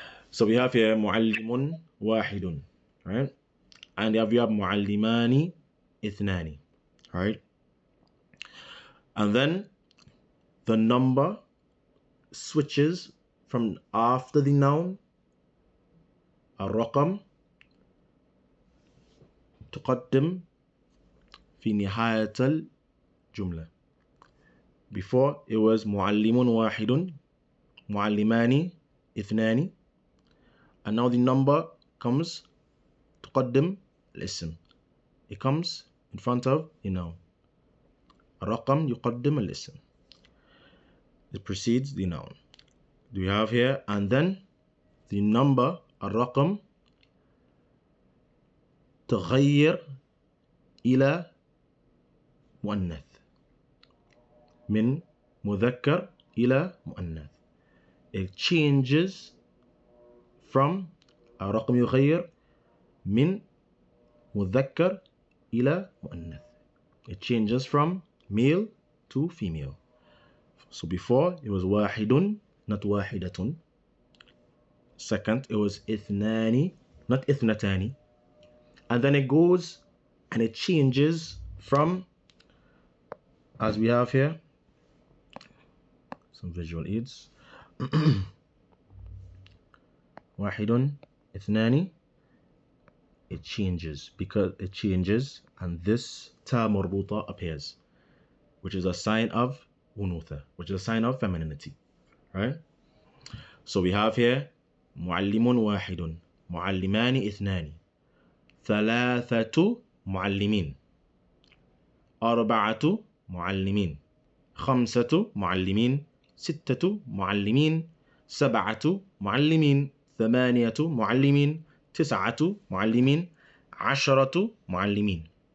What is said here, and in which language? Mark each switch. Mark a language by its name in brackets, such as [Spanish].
[English] So we have here mu'allimun wahidun, right? And we have mu'allimani ithnani, right? And then the number switches from after the noun. [Arabic] الرقم تقدم في نهاية الجملة. [English] Before it was [Arabic] معلم واحد, معلمان اثنان, [English] and now the number comes [Arabic] تقدم الاسم. [English] It comes in front of the noun. [Arabic] الرقم يقدم الاسم. [English] It precedes the noun. Do we have here? And then the number [Arabic] الرقم تغير إلى مؤنث, من مذكر إلى مؤنث. [English] It changes from [Arabic] الرقم يغير من مذكر إلى مؤنث. [English] It changes from male to female. So before it was واحد, not واحدة. Second it was اثنان, not اثنتان. And then it goes and it changes from, as we have here, some visual aids. [Arabic] واحد اثنان. [English] It changes and this ta marbuta appears, which is a sign of unutha, which is a sign of femininity, right? So we have here [Arabic] معلم واحد, معلمان اثنان, ثلاثة معلمين, أربعة معلمين, خمسة معلمين, ستة معلمين, سبعة معلمين, ثمانية معلمين, تسعة معلمين, عشرة معلمين.